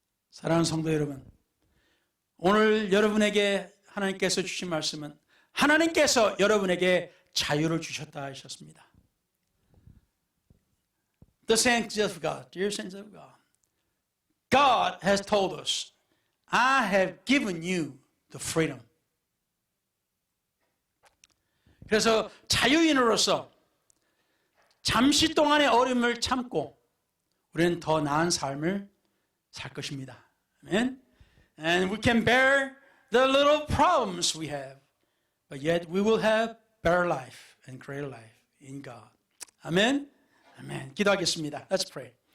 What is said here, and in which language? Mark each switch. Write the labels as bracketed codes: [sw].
[ko] 사랑하는 성도 여러분, 오늘 여러분에게 하나님께서 주신 말씀은 하나님께서 여러분에게 자유를 주셨다 하셨습니다. [en] The saints of God, dear saints of God, God has told us, I have given you the freedom. [ko] 그래서 자유인으로서 잠시 동안의 어려움을 참고 우리는 더 나은 삶을 살 것입니다. [en] Amen? And we can bear the little problems we have, but yet we will have better life and greater life in God. Amen? Amen. [ko] 기도하겠습니다. [en] Let's pray.